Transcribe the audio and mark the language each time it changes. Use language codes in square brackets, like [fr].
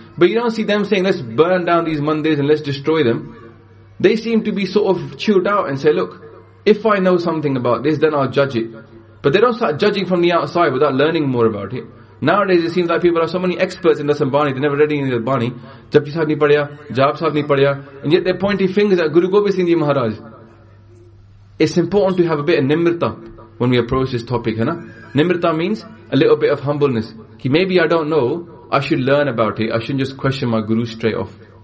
[en] But you don't see them saying, let's burn down these mandirs and let's destroy them. They seem to be sort of chilled out and say, look, if I know something about this, then I'll judge it. But they don't start judging from the outside without learning more about it. Nowadays, it seems like people are so many experts in Dasam Bani, they never read any of the Bani. [pa] Japji ਸਾਹਬ ਨੀ ਪੜ੍ਹਿਆ, ਜਬ ਸਾਹਬ ਨੀ ਪੜ੍ਹਿਆ. [en] And yet they're pointing fingers at Guru Gobind Singh Ji Maharaj. It's important to have a bit of nimrta when we approach this topic, hai na? Nimrta means a little bit of humbleness. Ki maybe I don't know, I should learn about it. I shouldn't just question my guru straight off.